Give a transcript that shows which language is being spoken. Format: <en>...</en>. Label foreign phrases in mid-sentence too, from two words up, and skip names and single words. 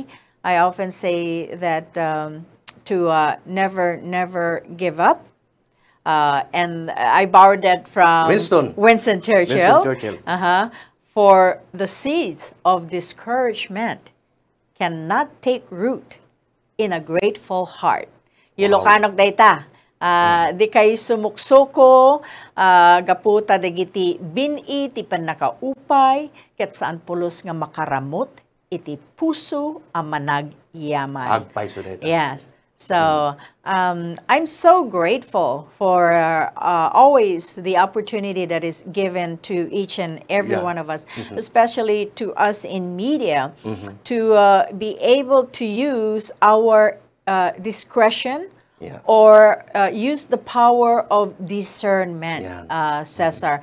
<en>I often say that to never give up. And I borrowed that from Winston Churchill. For the seeds of discouragement cannot take root in a grateful heart.</en> <ilo>Ilocanok dayta. Di kay sumuksuko, gaputa dagiti bini ti panakaupay, ket saan pulos nga makaramot, iti puso ang managyaman. Agpay so dayta.</ilo> <en>Yes. So I'm so grateful for always the opportunity that is given to each and every one of us, especially to us in media, to be able to use our discretion or use the power of discernment, Cesar.</en>